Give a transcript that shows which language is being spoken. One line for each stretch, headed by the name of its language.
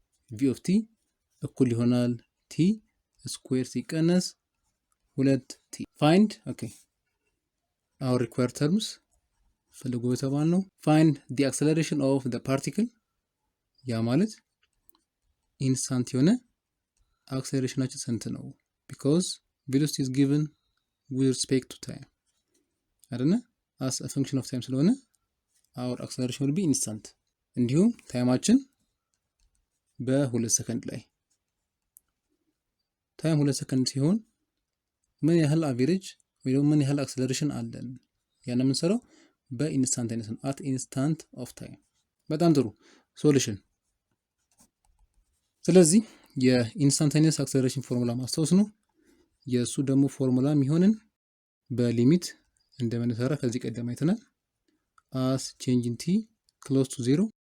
English: v of t
Amharic: እኩል ይሆናል
English: t
Amharic: ስኩዌር ሲቀነስ
English: 2t። find okay our required terms
Amharic: ፈልጉ የተባልነው
English: find the acceleration of the particle።
Amharic: ያ ማለት ኢንስታንት የሆነ አክሰለሬሽናችን ስንት ነው?
English: because velocity is given with respect to time
Amharic: አይደለ?
English: as a function of time
Amharic: ስለሆነ
English: our acceleration will be instant።
Amharic: እንዲሁም ታይማችን በ2 ሰከንድ ላይ ታይም 2 ሰከንድ ሲሆን ምን ያህል አቨሬጅ ወይ ደግሞ ምን ያህል አክሰለሬሽን አለን? ያን የምንሰራው በኢንስታንታኒየስ ነው
English: at instant of time።
Amharic: በጣም ጥሩ ሶሉሽን። ስለዚህ የኢንስታንታኒየስ አክሰለሬሽን ፎርሙላ ማስታወስ ነው። የእሱ ደግሞ ፎርሙላ የሚሆንን በሊሚት እንደምንሰራ ከዚህ ቀደም አይተናል።
English: as change in t close to 0